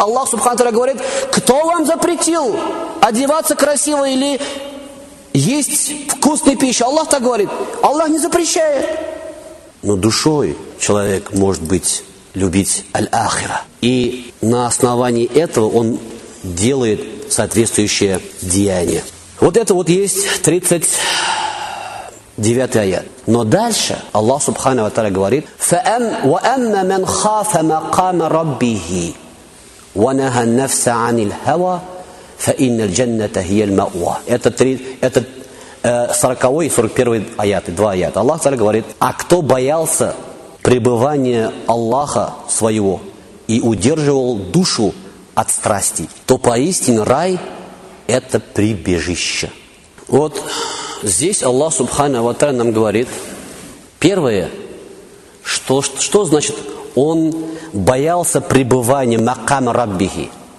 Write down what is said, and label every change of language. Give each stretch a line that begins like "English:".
Russian: Аллах Субхана Тааля говорит: кто вам запретил одеваться красиво или есть вкусную пищу? Аллах так говорит, Аллах не запрещает. Но душой человек может быть любить аль-ахира. И на основании этого он делает соответствующее деяние. Вот это вот есть 39-й аят. Но дальше Аллах Субхана ва Тааля говорит:
Arabic: وَأَمَّا مَنْ خَافَ مَقَامَ رَبِّهِ وَنَهَى النَّفْسَ عَنِ الْهَوَى فَإِنَّ الْجَنَّةَ هِيَ الْمَأْوَى.
Russian: Это 40-й и 41-й аяты, два аята. Аллах Тааля говорит: а кто боялся пребывания Аллаха своего и удерживал душу от страсти, то поистине рай – это прибежище. Вот здесь Аллах Субхана ва Тааля нам говорит, первое, что значит он боялся пребывания
Arabic: макам раббихи.